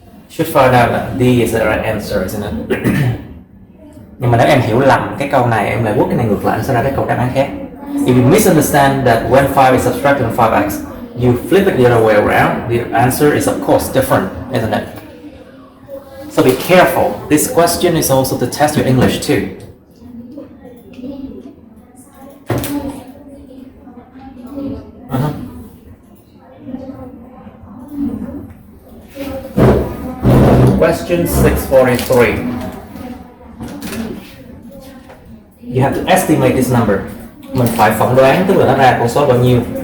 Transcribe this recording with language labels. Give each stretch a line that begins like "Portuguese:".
English: Should find out that D is the right answer, isn't it?
Vietnamese: Nhưng mà nếu em hiểu lầm cái câu này, em lại quất cái này ngược lại, nó sẽ ra cái câu đáp án khác.
English: If you misunderstand that when 5 is subtracted from 5x, you flip it the other way around, the answer is of course different, isn't it? So be careful. This question is also to test your English too. Question 643. You have to estimate this number.
Vietnamese: Mình phải phỏng đoán, tức là nó ra con số bao nhiêu.